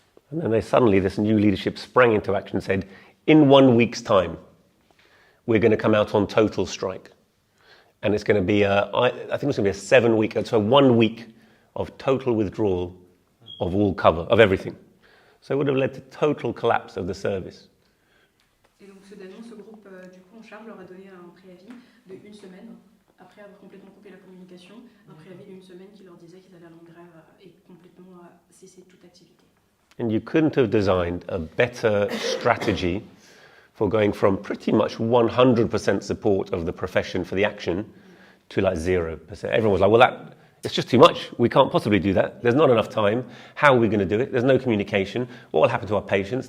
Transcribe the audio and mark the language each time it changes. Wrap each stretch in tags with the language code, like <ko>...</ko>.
<en>And then this new leadership sprang into action and said, in 1 week's time, we're going to come out on total strike. And it's going to be, I think it's going to be a 7-week, so 1 week of total withdrawal of all cover, of everything. So it would have led to total collapse of the service.</en> <fr>Et donc ce groupe du coup en charge leur a donné un préavis de 1 semaine, après avoir complètement coupé la communication, un préavis d'1 semaine qui leur disait qu'ils allaient aller en grève et complètement cesser toute activité.</fr> <en>And you couldn't have designed a better strategy for going from pretty much 100% support of the profession for the action to like 0%. Everyone was like, well, it's just too much. We can't possibly do that. There's not enough time. How are we going to do it? There's no communication. What will happen to our patients?</en>